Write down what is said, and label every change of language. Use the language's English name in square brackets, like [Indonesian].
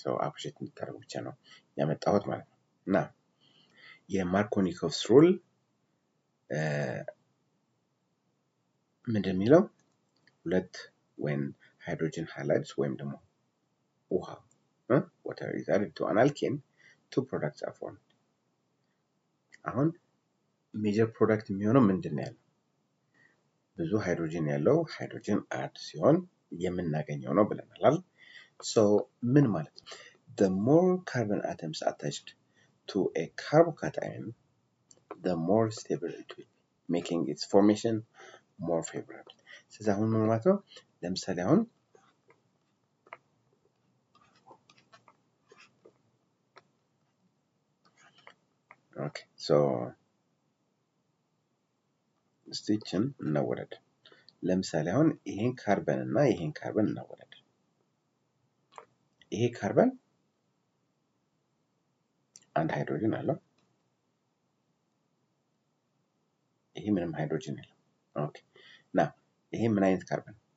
[Amharic] So አፕሪሼት እንድታደርጉ ብቻ ነው ያመጣሁት ማለት ነው። እና የማርኮኒኮቭስ ሩል ምንድን የሚለው ሁለት [English] when hydrogen halides [Amharic] ወይም ደግሞ ውሃ [English] water is added to an alkene, two products are formed. [Amharic] አሁን ሜጀር ፕሮዳክት የሚሆነው ምንድን ነው ያለው? ብዙ ሃይድሮጅን ያለው ሃይድሮጅን አድ ሲሆን የምናገኘው ነው ብለናል። So ምን ማለት ነው? [English] The more carbon atoms attached to a carbocation, the more stable it will be, making its formation more favorable. [Amharic] ስለዚህ አሁን ምን ማለት ነው? ለምሳሌ አሁን ኦኬ ሶ ስቲችን እናወዳድ። ለምሳሌ አሁን ይሄን ካርበን እና ይሄን ካርበን እናወዳድ። ይሄ ካርበን አንድ ሃይድሮጅን አለው። ይሄ ምንም ሃይድሮጅን የለም። ኦኬ ና ይሄ ምን አይነት ካርበን?